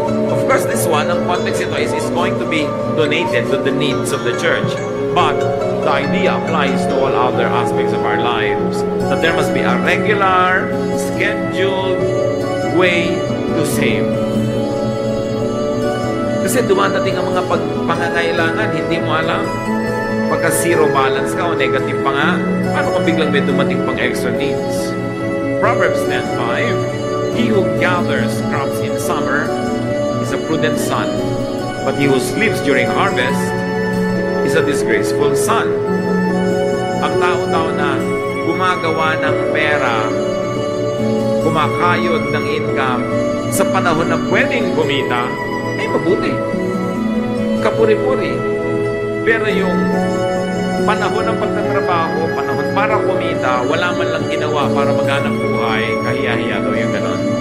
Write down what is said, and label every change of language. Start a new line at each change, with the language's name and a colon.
English: Of course, this one,
Filipino: ang context ito
English: is going to be donated to the needs of the church. But the idea applies to all other aspects of our lives. That there must be a regular, scheduled way to save.
Filipino: Kasi dumadating ang mga pangangailangan, hindi mo alam. Pagka zero balance ka o negative pa nga, paano kung biglang may dumating pang extra needs?
English: Proverbs 10:5, he who gathers crops in summer is a prudent son, but he who sleeps during harvest is a disgraceful son.
Filipino: Ang tao daw na gumagawa ng pera, kumakayod ng income sa panahon na pwedeng kumita, ay mabuti. Kapuri-puri. Pero yung panahon ng pagtatrabaho, panahon para kumita, wala man lang ginawa para maghanap buhay, kahiya-hiya daw yung ganon.